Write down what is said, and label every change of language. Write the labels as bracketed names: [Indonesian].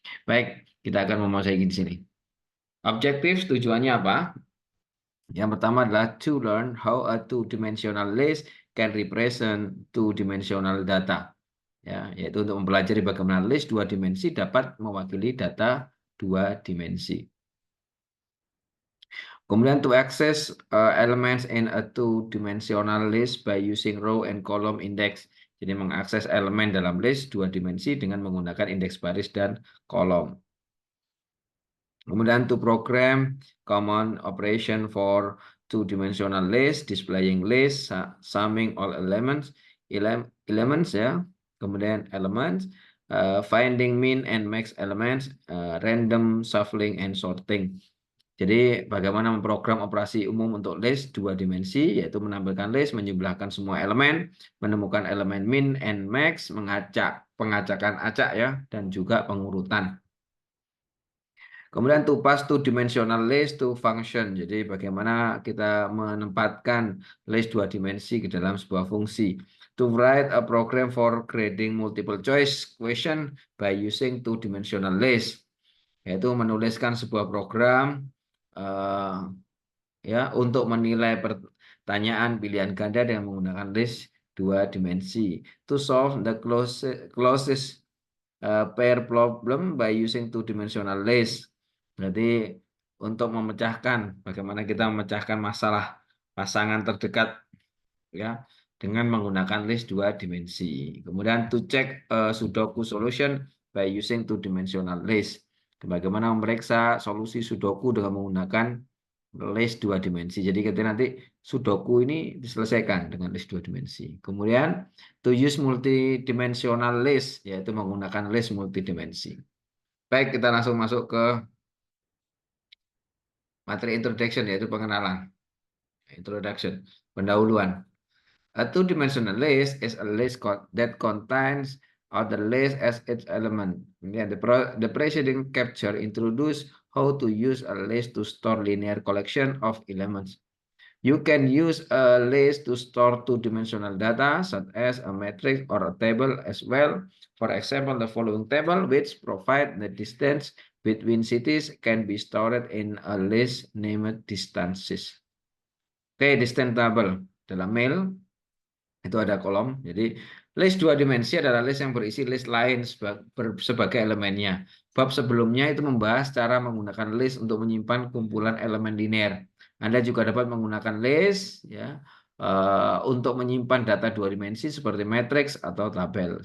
[Indonesian] Baik, kita akan memasuki di sini. Objektif tujuannya apa? Yang pertama adalah [English] to learn how a two-dimensional list can represent two-dimensional data. [Indonesian] Ya, yaitu untuk mempelajari bagaimana list dua dimensi dapat mewakili data dua dimensi. Kemudian [English] to access elements in a two-dimensional list by using row and column index. [Indonesian] Jadi mengakses elemen dalam list dua dimensi dengan menggunakan indeks baris dan kolom. Kemudian [English] to program common operation for two-dimensional list, displaying list, summing all elements ya. Kemudian elements, finding min and max elements, random shuffling and sorting. [Indonesian] Jadi bagaimana memprogram operasi umum untuk list dua dimensi, yaitu menampilkan list, menjumlahkan semua elemen, menemukan elemen min and max, pengacakan acak ya, dan juga pengurutan. Kemudian [English] to pass two dimensional list to function. [Indonesian] Jadi bagaimana kita menempatkan list dua dimensi ke dalam sebuah fungsi. [English] To write a program for grading multiple choice question by using two dimensional list, [Indonesian] yaitu menuliskan sebuah program ya untuk menilai pertanyaan pilihan ganda dengan menggunakan list dua dimensi. [English] To solve the closest pair problem by using two-dimensional list. [Indonesian] Berarti untuk memecahkan, bagaimana kita memecahkan masalah pasangan terdekat ya dengan menggunakan list dua dimensi. Kemudian [English] to check Sudoku solution by using two-dimensional list. [Indonesian] Bagaimana memeriksa solusi Sudoku dengan menggunakan list dua dimensi. Jadi ketika nanti Sudoku ini diselesaikan dengan list dua dimensi. Kemudian [English] to use multidimensional list, [Indonesian] yaitu menggunakan list multidimensi. Baik, kita langsung masuk ke materi introduction, yaitu pengenalan. Introduction, pendahuluan. [English] A two-dimensional list is a list that contains the list as its element. The preceding chapter introduced how to use a list to store linear collection of elements. You can use a list to store two-dimensional data, such as a matrix or a table as well. For example, the following table, which provide the distance between cities, can be stored in a list named distances. [Indonesian] Oke, [English] distance table [Indonesian] dalam mail itu ada kolom. Jadi list dua dimensi adalah list yang berisi list lain sebagai elemennya. Bab sebelumnya itu membahas cara menggunakan list untuk menyimpan kumpulan elemen linear. Anda juga dapat menggunakan list ya untuk menyimpan data dua dimensi seperti matriks atau tabel.